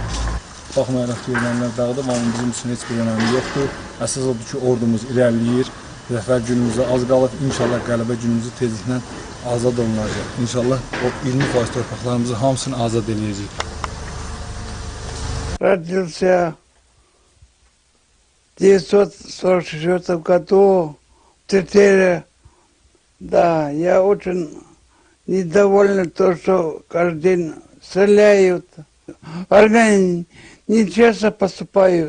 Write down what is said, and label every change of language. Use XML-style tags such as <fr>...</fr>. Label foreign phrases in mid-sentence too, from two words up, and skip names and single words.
<az>Baxmayaraq ki, ermənilər dağıdıb, amma bizim üçün heç bir önəmi yoxdur. Əsas odur ki, ordumuz irəliləyir Zəfər günümüzə az qalıb, inşallah qələbə günümüzü tezliklə azad olunacaq. İnşallah o 20% torpaqlarımızı hamısını azad edəcək.</az> <ru>Родился в 1944 году в Тетере. Да, я очень недоволен то, что каждый день стреляют. Армяне нечестно поступают.</ru>